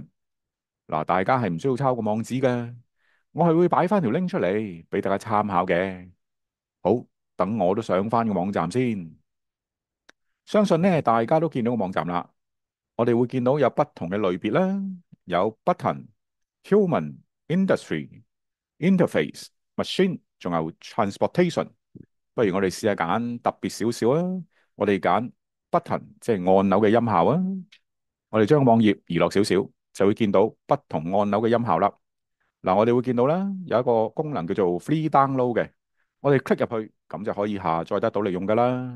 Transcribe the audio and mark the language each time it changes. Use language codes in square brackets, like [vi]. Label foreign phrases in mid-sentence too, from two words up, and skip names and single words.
[yue] 嗱，大家係唔需要抄個網址㗎。我係會擺翻條 link 出嚟俾大家參考嘅。好，等我都上翻個網站先。相信呢，大家都見到個網站啦。我哋會見到有不同嘅類別啦，有 [en] button、human、industry、interface、machine， [yue] 仲有 transportation。不如我哋試下揀特別少少啊。我哋揀 button，即係按鈕嘅音效啊。我哋將個網頁移落少少，就會見到不同按鈕嘅音效啦。嗱，我哋會見到啦，有一個功能叫做 [en] free download [yue] 嘅，我哋 click 入去，咁就可以下載得到嚟用噶啦。